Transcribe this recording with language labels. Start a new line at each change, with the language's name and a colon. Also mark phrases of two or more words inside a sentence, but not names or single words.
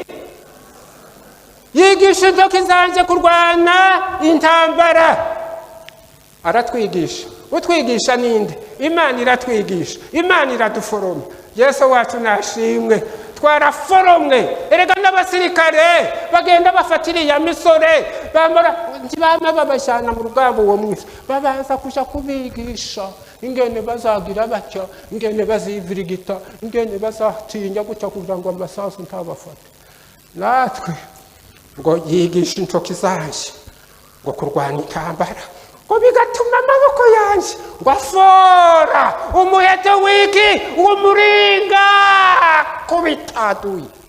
Rundi: Yigisha intoki zanje kurwana intambara. Aratwigisha. Utwigisha ninde? Imana iratwigisha. Imana iraduforoma. Yesu wacu nashimwe. Twaraforomwe. Erega n'abasirikare bagenda bafatira ya misore bama babashana mu rugamba uwo mwisi, babanza kuja kubigisha ingene bazagira batyo, ingene bazivirigita, ingene bazatinya gutya kugira ngo amasasu ntabafate. Natwe ngo yigisha intoki zanje ngo kurwana intambara, ngo bigatuma amaboko yanje ngo afora umuheto wiki umuringa kubitaduye.